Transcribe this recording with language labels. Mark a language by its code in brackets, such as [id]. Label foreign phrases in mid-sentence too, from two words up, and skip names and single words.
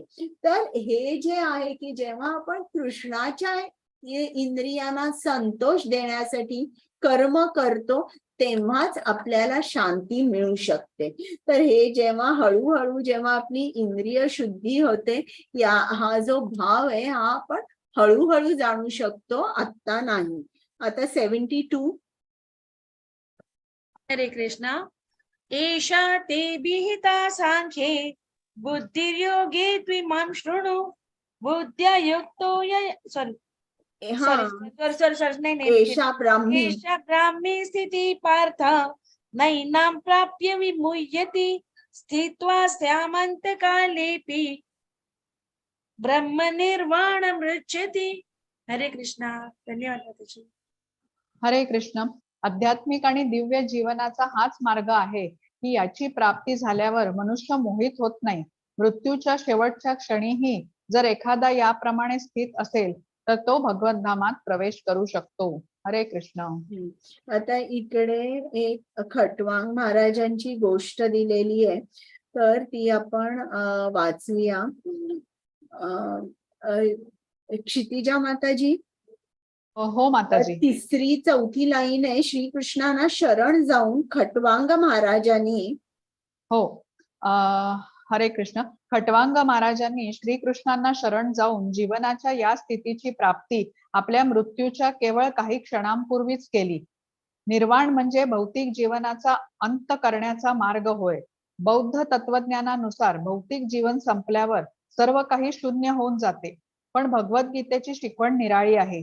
[mr] तर हे जे आहे की जेव्हा आपण कृष्णाच्या इंद्रियांना संतोष देण्यासाठी कर्म करतो तेव्हाच आपल्याला शांती मिळू शकते. तर हे जेव्हा हळूहळू जेव्हा आपली इंद्रिय शुद्धी होते, हा जो भाव आहे हा आपण हळूहळू जाणू शकतो, आत्ता नाही. आता 72. हरे कृष्णा. [sa] एषा ते विहिता सांख्ये बुद्धिर्योगे त्विमां शृणु बुद्ध्या युक्तो सॉरी [mr] हा, सॉरी नाही [sa] एषा ब्राह्मी. एषा ब्राह्मी स्थिती पार्थ नैनां प्राप्य विमुह्यति स्थित्वा स्यामंत कालेपि ब्रह्म निर्वाणमृच्छति. [mr] हरे कृष्णा. धन्यवाद माताजी. हरे कृष्ण. आध्यात्मिक आणि दिव्य जीवनाचा हाच मार्ग आहे की याची प्राप्ती झाल्यावर मनुष्य मोहित होत नाही. मृत्यूच्या शेवटच्या क्षणीही जर एखादा याप्रमाणे स्थित असेल तर तो भगवद्धामात प्रवेश करू शकतो. हरे कृष्ण. आता इकडे एक खटवांग महाराजांची गोष्ट दिलेली आहे, तर ती आपण वाचूया. क्षितिजा माताजी. हो माताजी. 3री 4थी लाईन आहे. श्रीकृष्णांना शरण जाऊन खटवांग महाराजांनी. हो. हरे कृष्ण. खटवांग महाराजांनी श्रीकृष्णांना शरण जाऊन जीवनाच्या या स्थितीची प्राप्ती आपल्या मृत्यूच्या केवळ काही क्षणांपूर्वीच केली. निर्वाण म्हणजे भौतिक जीवनाचा अंत करण्याचा मार्ग होय. बौद्ध तत्वज्ञानानुसार भौतिक जीवन संपल्यावर सर्व काही शून्य होऊन जाते, पण भगवद्गीतेची शिकवण निराळी आहे.